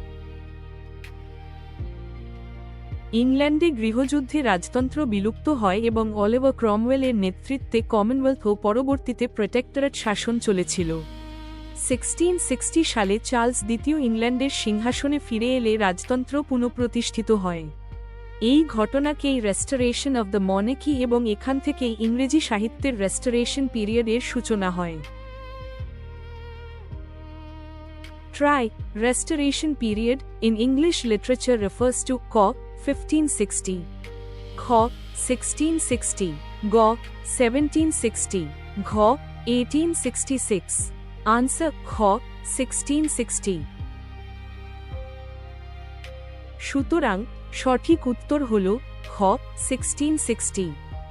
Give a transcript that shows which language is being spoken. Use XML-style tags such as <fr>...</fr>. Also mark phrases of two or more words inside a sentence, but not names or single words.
<bn>ইংল্যান্ডে গৃহযুদ্ধে রাজতন্ত্র বিলুপ্ত হয় এবং অলিভার ক্রমওয়েল এর নেতৃত্বে কমনওয়েলথ ও পরবর্তীতে প্রোটেক্টরেট শাসন চলেছিল। 1660 সালে চার্লস দ্বিতীয় ইংল্যান্ডের সিংহাসনে ফিরে এলে রাজতন্ত্র পুনঃপ্রতিষ্ঠিত হয়। এই ঘটনাকেই</bn> <en>Restoration of the Monarchy</en> <bn>এবং এখান থেকেই ইংরেজি সাহিত্যের</bn> <en>Restoration period</en> <bn>সূচনা হয়।</bn> <en>Try. Restoration period in English literature refers to ক. 1560, খ. 1660, গ. 1760, ঘ. 1866।</en> <bn>Answer খ. 1660। সুতরাং সঠিক উত্তর হল খ. 1660।</bn>